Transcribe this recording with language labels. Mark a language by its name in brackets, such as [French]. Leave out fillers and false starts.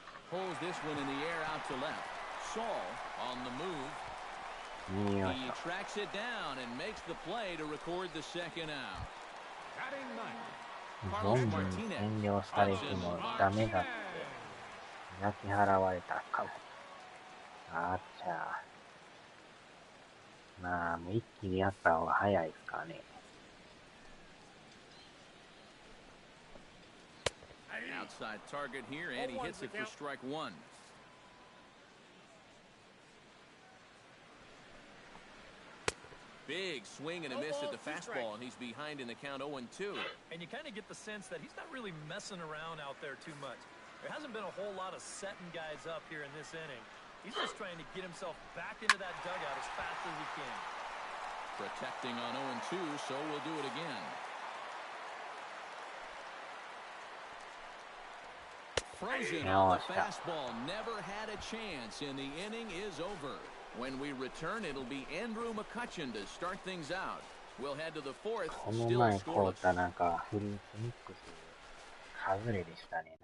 [English] Pulls this one in the air out to left. Saul on the move. He tracks it down and makes the play to record the second out. Carlos Martinez. [Japanese] 占領されてもダメだって焼き払われたかも。あっちゃ。まあ、もう一気にやった方が早いですかね。 [English] Outside target here, and he hits it for strike one. Big swing and a miss at the fastball, and he's behind in the count 0-2. And you kind of get the sense that he's not really messing around out there too much. There hasn't been a whole lot of setting guys up here in this inning. He's just trying to get himself back into that dugout as fast as he can. Protecting on 0-2, so we'll do it again. Frozen on the fastball, never had a chance, and the inning is over. When we return, it'll be Andrew McCutchen to start things out. We'll head to the fourth, [Japanese] この [English] still [Japanese] 前買う [English] scoreless. [Japanese] たなんかフルーツミックス外れでしたね。